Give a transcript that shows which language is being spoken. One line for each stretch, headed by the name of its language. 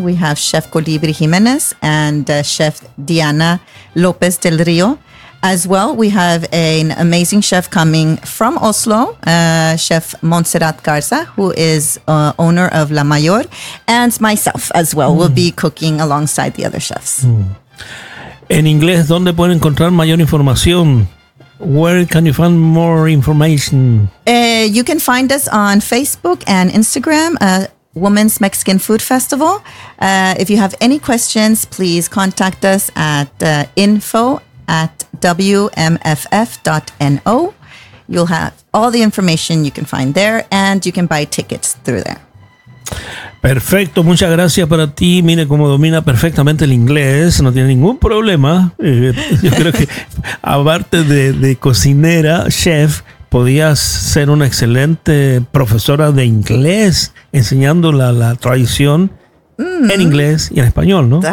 English: We have Chef Colibri Jimenez and Chef Diana Lopez del Rio. As well, we have an amazing chef coming from Oslo, Chef Montserrat Garza, who is owner of La Mayor, and myself as well. Mm. We'll be cooking alongside the other chefs.
Spanish: En inglés, ¿dónde pueden encontrar mayor información?
English: Where can you find more information? You can find us on Facebook and Instagram, Women's Mexican Food Festival. If you have any questions, please contact us at info@wmff.no. You'll have all the information you can find there, and you can buy tickets through there.
Spanish: Perfecto, muchas gracias para ti. Mire cómo domina perfectamente el inglés, no tiene ningún problema. Yo creo que aparte de cocinera, chef, podías ser una excelente profesora de inglés, enseñando la tradición en inglés y en español, ¿no?